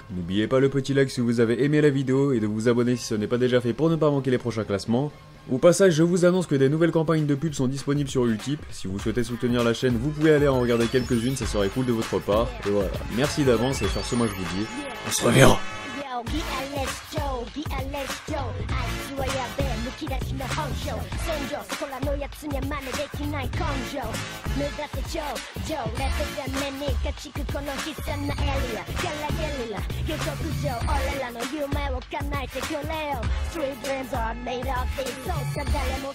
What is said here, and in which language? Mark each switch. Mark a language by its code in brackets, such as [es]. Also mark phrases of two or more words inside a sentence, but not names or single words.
[fr] N'oubliez pas le petit like si vous avez aimé la vidéo et de vous abonner si ce n'est pas déjà fait pour ne pas manquer les prochains classements. Au passage, je vous annonce que des nouvelles campagnes de pub sont disponibles sur Utip. Si vous souhaitez soutenir la chaîne, vous pouvez aller en regarder quelques-unes, ça serait cool de votre part. Et voilà, merci d'avance et sur ce, moi je vous dis, on se reverra. [ja] き出しの本性戦場そこらのやつには真似できない根性目指せ頂上レベル目に勝ちくこの悲惨なエリアゲラゲリラ下克上俺らの夢を叶えてくれよ [en] Street dreams are made of these [ja] そうか誰